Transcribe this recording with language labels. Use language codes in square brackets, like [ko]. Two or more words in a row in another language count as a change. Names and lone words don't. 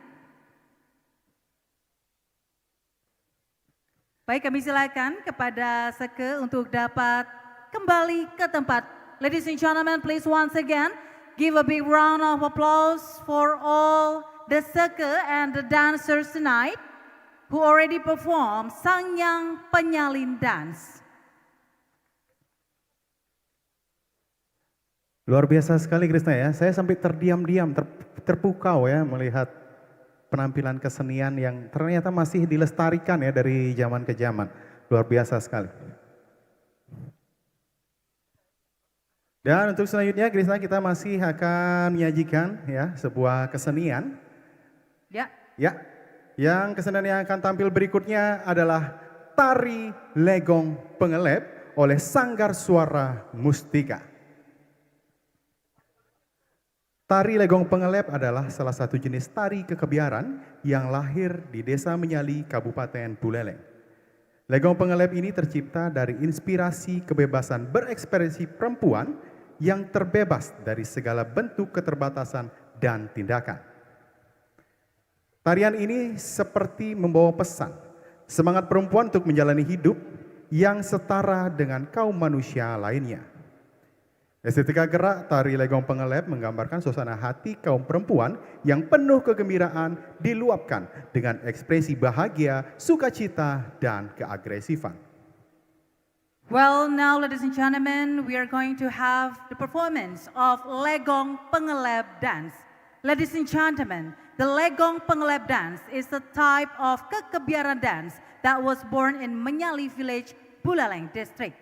[id] Baik, kami silakan kepada Seke untuk dapat kembali ke tempat. [en] Ladies and gentlemen, please once again give a big round of applause for all the Seke and the dancers tonight who already performed Sangyang Penyalin dance. [id] Luar biasa sekali Krisna ya, saya sampai terdiam-diam, terpukau ya melihat penampilan kesenian yang ternyata masih dilestarikan ya dari zaman ke zaman. Luar biasa sekali. Dan untuk selanjutnya Krisna kita masih akan menyajikan ya sebuah kesenian. Ya. Ya, yang kesenian yang akan tampil berikutnya adalah Tari Legong Pengelep oleh Sanggar Suara Mustika. Tari Legong Pengelep adalah salah satu jenis tari kekebiaran yang lahir di Desa Menyali, Kabupaten Buleleng. Legong Pengelep ini tercipta dari inspirasi kebebasan berekspresi perempuan yang terbebas dari segala bentuk keterbatasan dan tindakan. Tarian ini seperti membawa pesan, semangat perempuan untuk menjalani hidup yang setara dengan kaum manusia lainnya. Estetika gerak Tari Legong Pengelep menggambarkan suasana hati kaum perempuan yang penuh kegembiraan diluapkan dengan ekspresi bahagia, sukacita, dan keagresifan. [en] Well, now ladies and gentlemen, we are going to have the performance of Legong Pengelep dance. Ladies and gentlemen, the Legong Pengelep dance is a type of kekebiaran dance that was born in Menyali village, Buleleng district.